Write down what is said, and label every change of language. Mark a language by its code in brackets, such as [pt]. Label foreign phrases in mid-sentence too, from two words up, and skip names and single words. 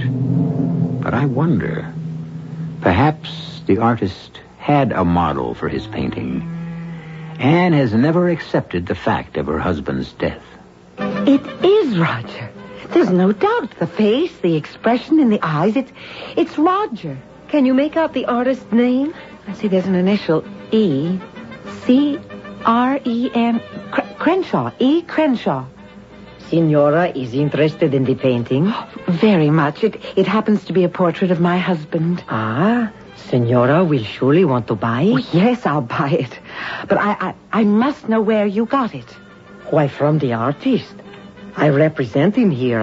[en] But I wonder, perhaps the artist had a model for his painting. Anne has never accepted the fact of her husband's death. It is Roger. There's no doubt. The face, the expression in the eyes, it's Roger. Can you make out the artist's name? I see there's an initial E. C-R-E-N. Crenshaw. E. Crenshaw. Senora is interested in the painting? Very much. It happens to be a portrait of my husband. Ah, Senora will surely want to buy it? Oh, yes, I'll buy it. But I must know where you got it. Why, from the artist. I represent him here.